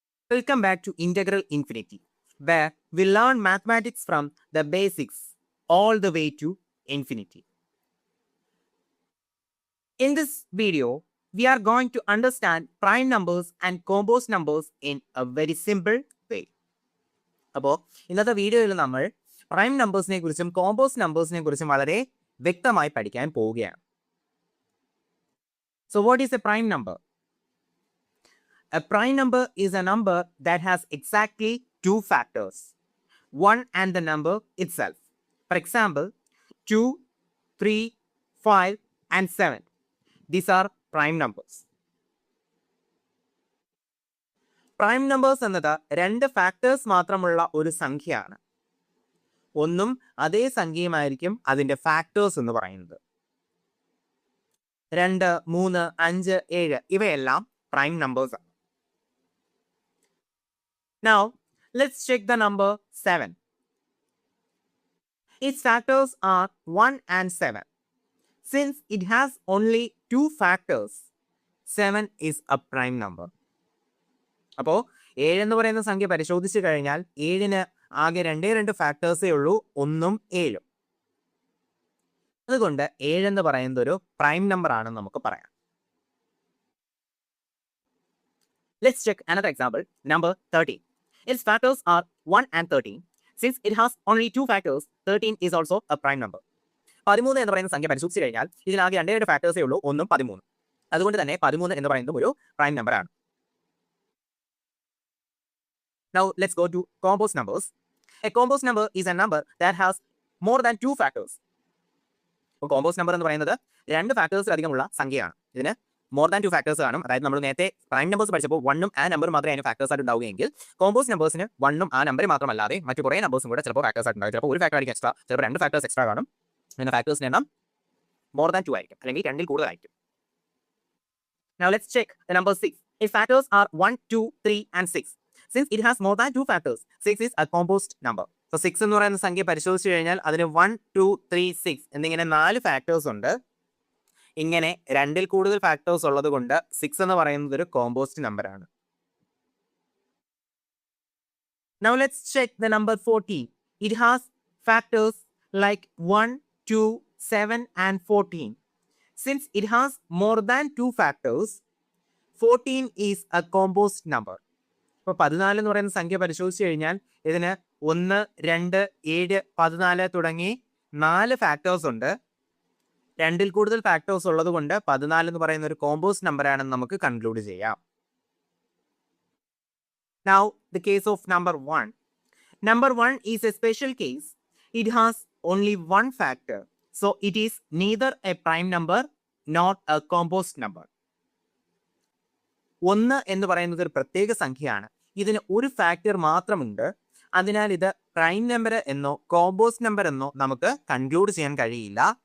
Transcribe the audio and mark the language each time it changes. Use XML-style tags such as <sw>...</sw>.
<en>Welcome back to Integral Infinity, where we learn mathematics from the basics all the way to infinity. In this video, we are going to understand prime numbers and composed numbers in a very simple way.</en> <ml>അപ്പോൾ ഇന്നത്തെ വീഡിയോയിൽ നമ്മൾ prime നമ്പേഴ്സിനെ കുറിച്ചും compost നമ്പേഴ്സിനെ കുറിച്ചും വളരെ വ്യക്തമായി പഠിക്കാൻ പോവുകയാണ്.</ml> <en>So what is a prime number? A prime number is a number that has exactly two factors, 1 and the number itself. For example, 2, 3, 5 and 7. These are prime numbers.</en> <ml>Prime numbers എന്നത് രണ്ട് factors മാത്രമുള്ള ഒരു സംഖ്യയാണ്. ഒന്നും അതേ സംഖ്യയുമായിരിക്കും അതിൻ്റെ factors എന്ന് പറയുന്നത്. 2, 3, 5, 7 ഇവയെല്ലാം prime numbers ആണ്.</ml> <en>Now, let's check the number 7. Its factors are 1 and 7. Since it has only two factors, 7 is a prime number.</en> <ml>അപ്പോൾ 7 എന്ന് പറയുന്ന സംഖ്യ പരിശോധിച്ച് കഴിഞ്ഞാൽ 7-ന് ആകെ രണ്ട് ഫാക്ടേഴ്സേ ഉള്ളൂ, 1ഉം 7ഉം. അതുകൊണ്ട് 7 എന്ന് പറയുന്നത് ഒരു പ്രൈം നമ്പർ ആണെന്ന് നമുക്ക് പറയാം.</ml> <en>Let's check another example, number 13. Its factors are 1 and 13. Since it has only two factors, 13 is also a prime number.</en> <ml>13 എന്ന് പറയുന്ന സംഖ്യ പരിശോധിച്ച് കഴിഞ്ഞാൽ ഇതിനാകെ രണ്ട് ഫാക്ടേഴ്സേ ഉള്ളൂ, 1ഉം 13. അതുകൊണ്ട് തന്നെ 13 എന്ന് പറയുന്നത് ഒരു പ്രൈം നമ്പർ ആണ്.</ml> <en>Now let's go to composed numbers. A composed number is a number that has more than two factors.</en> <ml>അപ്പോൾ കോമ്പോസ്റ്റ് നമ്പർ എന്ന് പറയുന്നത് രണ്ട് ഫാക്ടേഴ്സിലധികമുള്ള സംഖ്യയാണ്. ഇതിന് മോർ ദാൻ ടു ഫാക്ടേഴ്സ് കാണും. അതായത് നമ്മൾ നേരത്തെ പ്രൈം നമ്പേഴ്സ് പഠിച്ചപ്പോൾ 1ഉം ആ നമ്പർ മാത്രമേ അതിന് ഫാക്ടേഴ്സ് ആയിട്ട് ഉണ്ടാവുകയെങ്കിൽ കോമ്പോസ്റ്റ് നമ്പേഴ്സിന് 1ഉം ആ നമ്പർ മാത്രമല്ലാതെ മറ്റു കുറേ നമ്പേഴ്സും കൂടെ ചിലപ്പോൾ ഫാക്ടേഴ്സ് ആയിട്ട് ഉണ്ടാവും. ചിലപ്പോൾ ഒരു ഫാക്ടർ ആയിരിക്കും എക്സ്ട്രാ, ചിലപ്പോൾ രണ്ട് ഫാക്ടേഴ്സ് എക്സ്ട്രാ കാണും. പിന്നെ ഫാക്ടേഴ്സിന് എണ്ണം മോർ ദാൻ 2 ആയിരിക്കും, അല്ലെങ്കിൽ 2-ൽ കൂടുതലായിരിക്കും.</ml> <en>Now let's check the number 6. Its factors are 1, 2, 3 and 6. Since it has more than two factors, 6 is a composed number.</en> <ml>So 6 എന്ന് പറയുന്ന സംഖ്യ പരിശോധിച്ച് കഴിഞ്ഞാൽ അതിന് 1, 2, 3, 6 എന്നിങ്ങനെ 4 ഫാക്ടേഴ്സ് ഉണ്ട്. ഇങ്ങനെ 2-ൽ കൂടുതൽ ഫാക്ടേഴ്സ് ഉള്ളത് കൊണ്ട് 6 എന്ന് പറയുന്നത് ഒരു കോമ്പോസ്റ്റ് നമ്പർ ആണ്.</ml> <en>Now let's check the number 14. It has factors like 1, 2, 7 and 14. Since it has more than two factors, 14 is a composed number.</en> <ml>ഇപ്പോൾ 14 എന്ന് പറയുന്ന സംഖ്യ പരിശോധിച്ച് കഴിഞ്ഞാൽ ഇതിന് 1, 2, 7, 14 തുടങ്ങി 4 ഫാക്ടേഴ്സ് ഉണ്ട്. 2-ൽ കൂടുതൽ ഫാക്ടേഴ്സ് ഉള്ളത് കൊണ്ട് 14 എന്ന് പറയുന്ന ഒരു കോമ്പോസ്റ്റ് നമ്പർ ആണെന്ന് നമുക്ക് കൺക്ലൂഡ് ചെയ്യാം.</ml> <en>Now the case of number 1. Number 1 is a special case. It has only one factor. So it is neither a prime number nor a composed number.</en> <ml>1 എന്ന് പറയുന്നത് ഒരു പ്രത്യേക സംഖ്യയാണ്. ഇതിന് ഒരു ഫാക്ടർ മാത്രമുണ്ട്. അതിനാൽ ഇത് പ്രൈം നമ്പർ എന്നോ കോമ്പോസ്റ്റ് നമ്പർ എന്നോ നമുക്ക് കൺക്ലൂഡ് ചെയ്യാൻ കഴിയില്ല.</ml>